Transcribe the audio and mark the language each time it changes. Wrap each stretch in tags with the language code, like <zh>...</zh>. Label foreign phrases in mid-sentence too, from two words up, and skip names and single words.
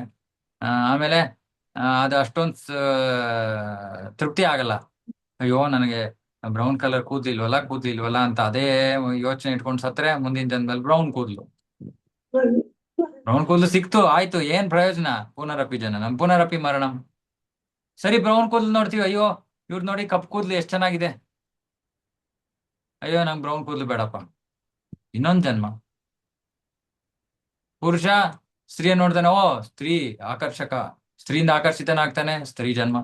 <kn>ಆಮೇಲೆ ಅದು ಅಷ್ಟೊಂದು ತೃಪ್ತಿ ಆಗಲ್ಲ. ಅಯ್ಯೋ ನನಗೆ</kn> <en>brown colour</en> <kn>ಕೂದ್ಲಿಲ್ವಲ್ಲ ಅಂತ ಅದೇ ಯೋಚನೆ ಇಟ್ಕೊಂಡು ಸತ್ರೆ ಮುಂದಿನ ಜನ್ಮದಲ್ಲಿ ಬ್ರೌನ್ ಕೂದ್ಲು. ಬ್ರೌನ್ ಕೂದ್ಲು ಸಿಕ್ತು, ಆಯ್ತು, ಏನ್ ಪ್ರಯೋಜನ?</kn> <sa>ಪುನರಪಿ ಜನನಂ ಪುನರಪಿ ಮರಣಂ.</sa> <kn>ಸರಿ, ಬ್ರೌನ್ ಕೂದ್ಲು ನೋಡ್ತೀವಿ, ಅಯ್ಯೋ ಇವ್ರು ನೋಡಿ ಕಪ್ಪು ಕೂದ್ಲು ಎಷ್ಟ್ ಚೆನ್ನಾಗಿದೆ, ಅಯ್ಯೋ ನಂಗೆ ಬ್ರೌನ್ ಕೂದ್ಲು ಬೇಡಪ್ಪ, ಇನ್ನೊಂದ್ ಜನ್ಮ. ಪುರುಷ ಸ್ತ್ರೀಯ ನೋಡ್ತಾನೆ, ಓ ಸ್ತ್ರೀ ಆಕರ್ಷಕ, ಸ್ತ್ರೀಯಿಂದ ಆಕರ್ಷಿತನಾಗ್ತಾನೆ, ಸ್ತ್ರೀ ಜನ್ಮ.</kn>